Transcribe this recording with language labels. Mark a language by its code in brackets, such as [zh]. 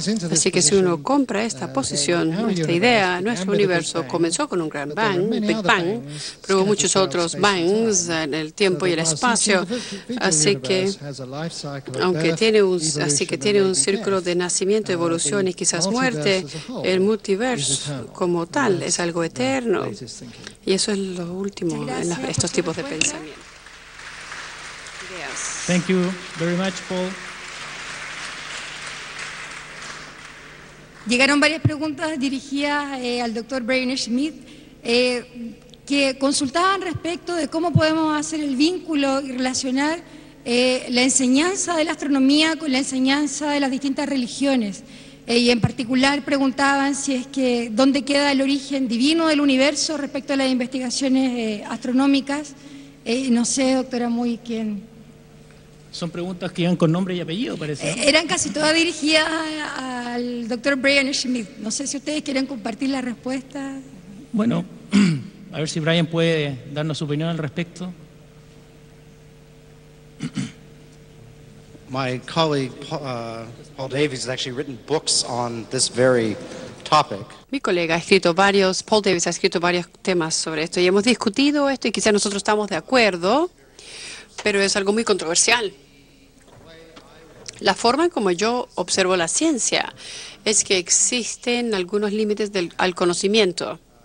[es] Así que si uno compra esta posición, esta idea, nuestro universo comenzó con un gran bang, Big Bang, pero hubo muchos otros bangs en el tiempo y el espacio. Así que, aunque tiene un círculo de nacimiento, evolución y quizás muerte, el multiverso como tal es algo eterno. Y eso es lo último en estos tipos de pensamiento. [en] Thank you very much, Paul. [es] Llegaron varias preguntas dirigidas al doctor Brian Schmidt que consultaban respecto de cómo podemos hacer el vínculo y relacionar la enseñanza de la astronomía con la enseñanza de las distintas religiones. Y en particular preguntaban si es que dónde queda el origen divino del universo respecto a las investigaciones astronómicas. No sé, doctora Muy, quién. Son preguntas que iban con nombre y apellido, parece. Eran casi todas dirigidas al doctor Brian Schmidt. No sé si ustedes quieren compartir la respuesta. Bueno, a ver si Brian puede darnos su opinión al respecto. [en] My colleague Paul Davies has actually written books on this very topic. [es] Mi colega Paul Davies ha escrito varios temas sobre esto y hemos discutido esto y quizás nosotros estamos de acuerdo, pero es algo muy controversial. La forma en como yo observo la ciencia es que existen algunos límites al conocimiento.